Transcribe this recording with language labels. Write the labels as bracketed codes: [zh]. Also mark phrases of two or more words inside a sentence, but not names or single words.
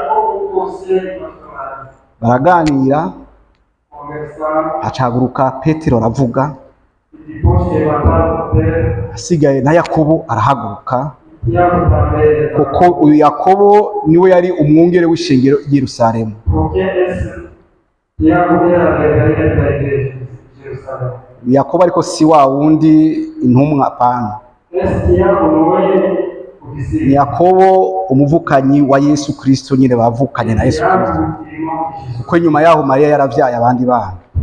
[rn] Baraganira, hacaguruka Petero aravuga, asigaye na Yakobo arahaguruka, kuko uyu Yakobo niwe yari umwungere w'ishengero i Yerusalemu. Yakobo ariko si wa wundi intumwa, apana. Ni Yakobo umuvukanyi wa Yesu Kristo, nyine bavukanye na Yesu Kristo, kuko nyuma yaho Mariya yaravyaye abandi bana.